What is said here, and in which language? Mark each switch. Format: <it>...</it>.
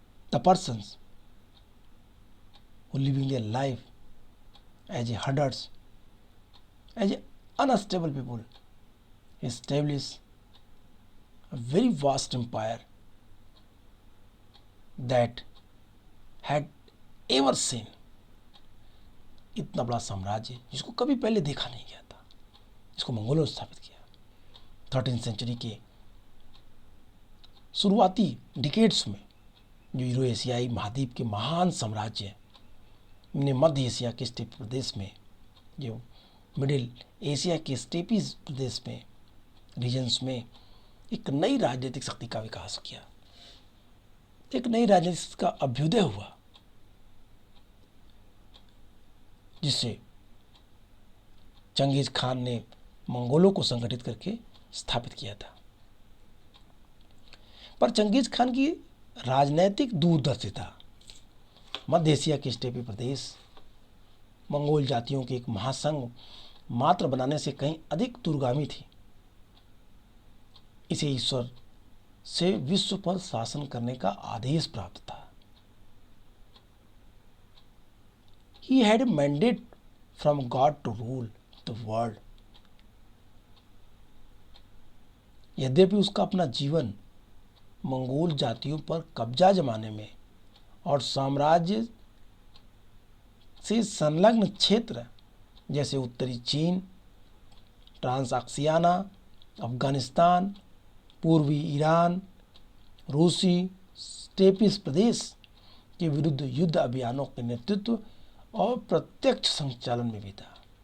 <en>the persons who living their life as a herders, as a unstable people, establish a very vast empire that had ever seen.</en> <hi>इतना बड़ा साम्राज्य जिसको कभी पहले देखा नहीं गया था, जिसको मंगोलों ने स्थापित किया 13th सेंचुरी के शुरुआती डिकेड्स में। जो यूरो एशियाई महाद्वीप के महान साम्राज्य ने मध्य एशिया के स्टेपी प्रदेश में, जो मिडिल एशिया के स्टेपी प्रदेश में, रीजन्स में एक नई राजनीतिक शक्ति का विकास किया, एक नई राजनीति का अभ्युदय हुआ, जिससे चंगेज खान ने मंगोलों को संगठित करके स्थापित किया था। पर चंगेज खान की राजनैतिक दूरदर्शिता मध्य एशिया के स्टेपी प्रदेश मंगोल जातियों के एक महासंघ मात्र बनाने से कहीं अधिक दूरगामी थी। इसे ईश्वर से विश्व पर शासन करने का आदेश प्राप्त था।</hi> <en>He had a mandate from God to rule the world.</en> <hi>यद्यपि उसका अपना जीवन मंगोल जातियों पर कब्जा जमाने में और साम्राज्य से संलग्न क्षेत्र जैसे उत्तरी चीन, ट्रांसआक्सियाना, अफगानिस्तान, पूर्वी ईरान, रूसी स्टेपिस प्रदेश के विरुद्ध युद्ध अभियानों के नेतृत्व और प्रत्यक्ष संचालन में भी था।</hi>